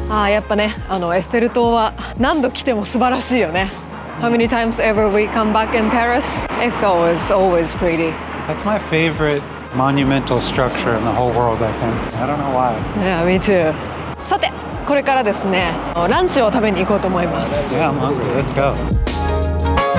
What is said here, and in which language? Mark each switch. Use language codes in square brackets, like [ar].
[ja] やっぱねエッフェル塔は何度来ても素晴らしいよね。 [en] How many times ever we come back in Paris, Eiffel is always pretty. That's my favorite monumental structure in the whole world, I think. I don't know why. Yeah, me too. [ja] さてこれからですねランチを食べに行こうと思います。 [en] Yeah, I'm hungry. Let's go.